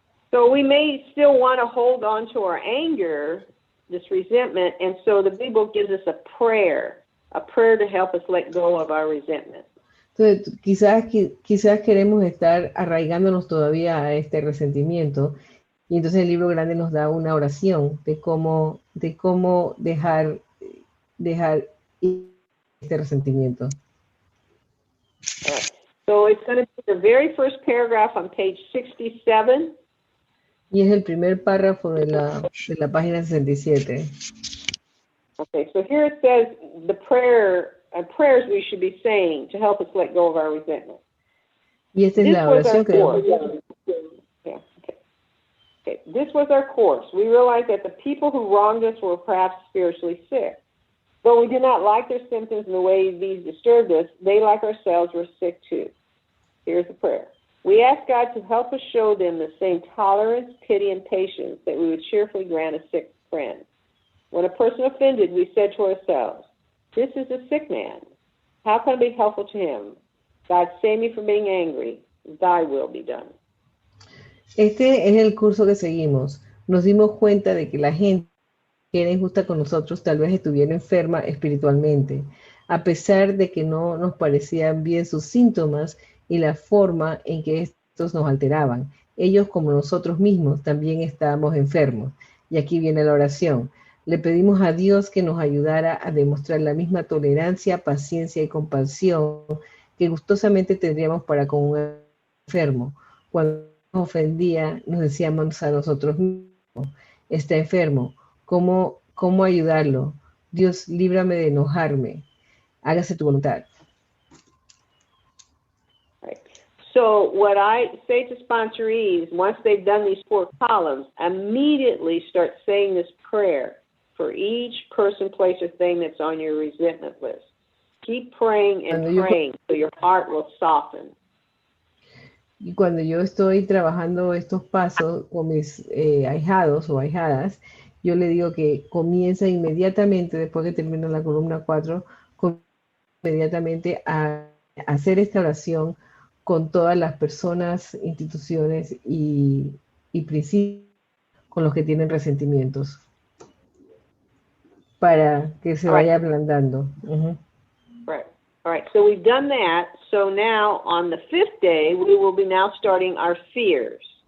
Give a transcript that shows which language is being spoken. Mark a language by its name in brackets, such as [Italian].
[English] So we may still want to hold on to our anger, this resentment, and so the Big Book gives us a prayer to help us let go of our resentment. [Spanish] Entonces, quizás queremos estar arraigándonos todavía a este resentimiento, y entonces el libro grande nos da una oración de cómo dejar ir este resentimiento. [English] Right. So it's going to be the very first paragraph on page 67. [Spanish] Y es el primer párrafo de la página 67. [English] Okay, so here it says the prayers we should be saying to help us let go of our resentment. [Spanish] Y esta es la oración que [English] yeah, okay. This was our course. We realized that the people who wronged us were perhaps spiritually sick. Though we did not like their symptoms and the way these disturbed us, they, like ourselves, were sick too. Here's the prayer. We ask God to help us show them the same tolerance, pity, and patience that we would cheerfully grant a sick friend. When a person offended, we said to ourselves, this is a sick man. How can I be helpful to him? God, save me from being angry. Thy will be done. [Spanish] Este es el curso que seguimos. Nos dimos cuenta de que la gente que era injusta con nosotros, tal vez estuviera enferma espiritualmente, a pesar de que no nos parecían bien sus síntomas y la forma en que estos nos alteraban. Ellos, como nosotros mismos, también estábamos enfermos. Y aquí viene la oración. Le pedimos a Dios que nos ayudara a demostrar la misma tolerancia, paciencia y compasión que gustosamente tendríamos para con un enfermo. Cuando nos ofendía, nos decíamos a nosotros mismos, está enfermo, ¿cómo ayudarlo? Dios, líbrame de enojarme. Hágase tu voluntad. [English] Right. So what I say to sponsorees, once they've done these 4 columns, immediately start saying this prayer for each person, place, or thing that's on your resentment list. Keep praying and praying so your heart will soften. [Spanish] Y cuando yo estoy trabajando estos pasos con mis ahijados o ahijadas, yo le digo que comienza inmediatamente, después que termina la columna 4, inmediatamente a hacer esta oración con todas las personas, instituciones y principios con los que tienen resentimientos, para que se vaya ablandando. [English] Right. All right, so we've done that. So now on the 5th day, we will be now starting our fears.